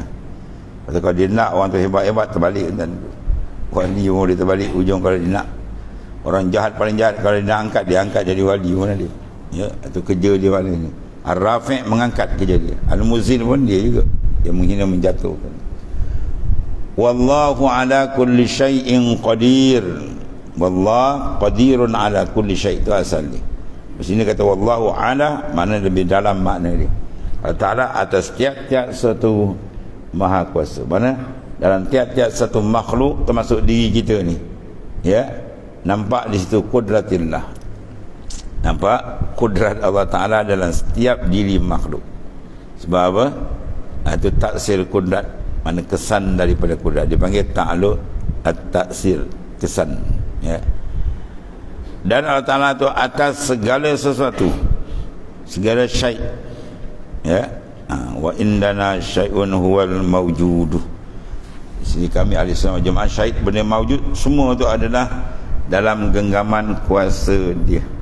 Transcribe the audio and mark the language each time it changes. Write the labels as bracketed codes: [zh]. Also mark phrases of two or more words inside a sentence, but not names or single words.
[ms] Pasal kalau dia nak orang tu hebat-hebat, terbalik dan wali dia terbalik ujung. Kalau dia nak orang jahat, paling jahat, kalau dia nak angkat, dia angkat jadi wali mana dia, ya, itu kerja dia mana ni. Ar-Rafi' mengangkat kerja dia, Al-Muzil pun dia juga yang menghina, menjatuhkan. [ar] والله على كل شيء قدير. والله قادر على كل شيء', [ms] itu asal dia. Di sini kata [ar] والله على, [ms] makna lebih dalam makna dia. Allah Ta'ala atas tiap-tiap satu maha kuasa. Mana dalam tiap-tiap satu makhluk, termasuk diri kita ni, ya, nampak di situ kudratillah. Nampak kudrat Allah Ta'ala dalam setiap diri makhluk. Sebab apa? Itu taksir kudrat, mana kesan daripada kudrat, dipanggil [ar] تعلق التأثير, [ms] kesan, ya. Dan Allah Ta'ala itu atas segala sesuatu, segala syai', ya. [ar] وعندنا الشيء هو الموجود. [ms] Di sini kami [ar] أهل السنة والجماعة, [ms] syai', benda mawjud, semua itu adalah dalam genggaman kuasa dia.